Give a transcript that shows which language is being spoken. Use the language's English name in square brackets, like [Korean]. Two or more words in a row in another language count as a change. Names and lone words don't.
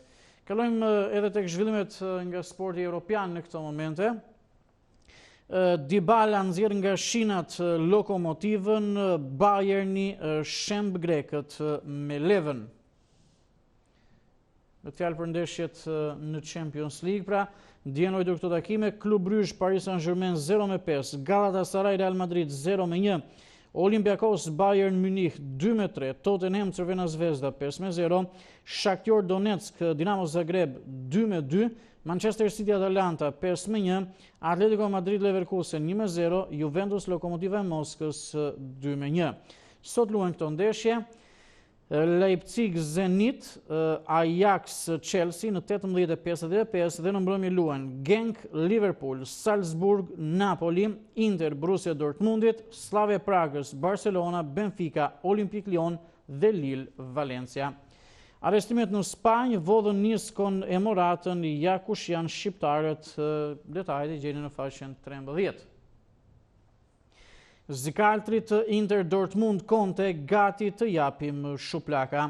[Albanian] Kalojmë edhe tek zhvillimet nga sporti evropian në këto momente. Dybala nxjerr nga shinat Lokomotivën, Bayerni shemb grekët me Leven. Në fjalë për ndeshjet në Champions League, pra ndjenojë këto takime, Klub Brugge Paris Saint-Germain 0-5, Galatasaray Real Madrid 0-1, Olympiakos Bayern Munich 2-3, Tottenham Crvena Zvezda 5-0, Shakhtar Donetsk Dinamo Zagreb 2-2, Manchester City Atalanta 5-1, Atletico Madrid Leverkusen 1-0, Juventus Lokomotiva e Moskës 2-1. Sot luhen këto ndeshje. Leipzig Zenit, Ajax Chelsea në 18:55 dhe në mbrëmje luajn Genk Liverpool, Salzburg Napoli, Inter Borussia Dortmundit, Slavia Pragës Barcelona, Benfica Olympique Lyon dhe Lille Valencia. Arrestimet në Spanjë vodhën Niskon e Moratën, ja kush janë shqiptarët, detajet e gjeni në faqen 13. Zikaltrit Inter Dortmund Conte gati të japim shuplaka.